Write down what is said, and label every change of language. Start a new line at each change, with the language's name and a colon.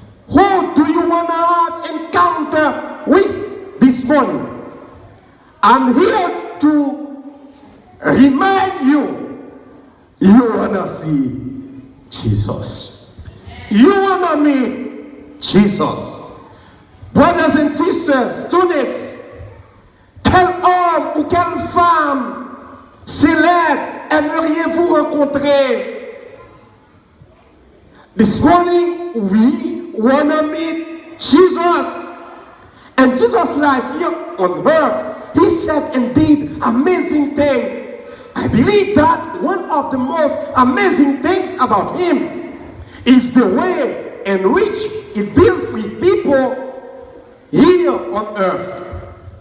English: Who do you want to have encounter with this morning? I'm here to remind you, you want to see Jesus. You want to meet Jesus. Brothers and sisters, students,
French: quel homme ou quelle femme célèbre aimeriez-vous rencontrer?
English: This morning, we want to meet Jesus. And Jesus' life here on earth, he said indeed amazing things. I believe that one of the most amazing things about him is the way in which he deals with people here on earth.